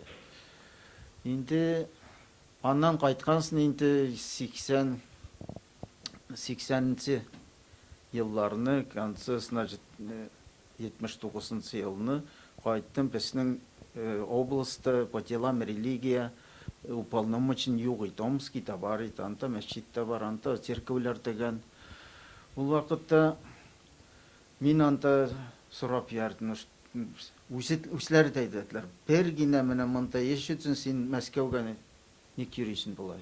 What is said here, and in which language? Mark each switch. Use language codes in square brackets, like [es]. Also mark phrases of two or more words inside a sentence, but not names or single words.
[tt] Инде аннан кайткансын инде 80-нче елларны, [ru] концы, значит, [tt] 79-нчы елны кайттым. Безнең областта [ru] по делам религия уполномочен [tt] юк иде. Омскида бар иде, анда мәчеттә бар, анда церковьләр дигән. Ул вакытта мин анда сорап ярдым. Үзләре дә әйттеләр, бер генә менә монда яшәү син Мәскәүгә ник йөрисең булай.